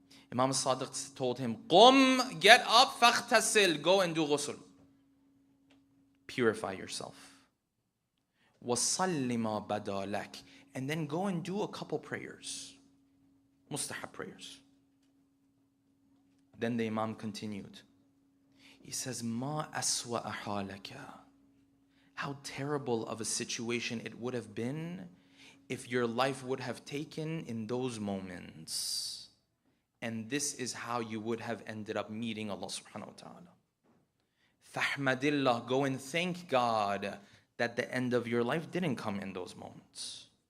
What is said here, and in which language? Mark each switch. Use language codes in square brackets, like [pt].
[en] Imam Sadiq told him, [ar] Qum, [en] get up, [ar] faghtasil, [en] go and do ghusl. Purify yourself. [ar] وَصَلِّ مَا بَدَى لَكَ. [en] And then go and do a couple prayers. Mustahab prayers. Then the Imam continued. He says, [ar] مَا أَسْوَأَ حَالَكَ. [en] How terrible of a situation it would have been if your life would have taken in those moments. And this is how you would have ended up meeting Allah subhanahu wa ta'ala. [ar] فَحْمَدillah. [en] Go and thank God that the end of your life didn't come in those moments.